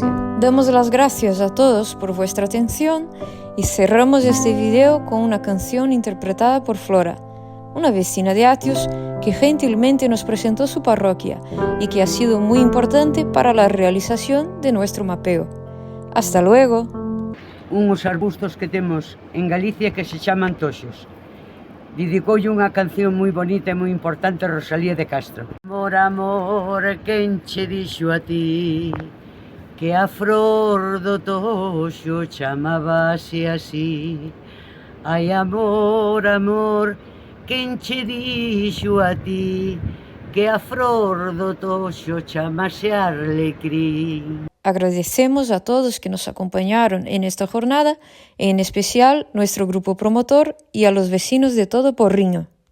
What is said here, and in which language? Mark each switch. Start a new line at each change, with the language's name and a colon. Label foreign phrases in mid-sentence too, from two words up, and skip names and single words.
Spanish: Damos las gracias a todos por vuestra atención y cerramos este video con una canción interpretada por Flora, una vecina de Atios que gentilmente nos presentó su parroquia y que ha sido muy importante para la realización de nuestro mapeo. Hasta luego. Unos arbustos
Galician: que temos en Galicia que se chaman toxos. Dedicoulle unha canción moi bonita e moi importante a Rosalía de Castro. Amor, amor, quen che dixo a ti que a flor do toxo chamábase así. Ai, amor, amor, quen che dixo a ti que a flor do toxo chamase arlecrín.
Spanish: Agradecemos a todos que nos acompañaron en esta jornada, en especial nuestro grupo promotor y a los vecinos de todo Porriño.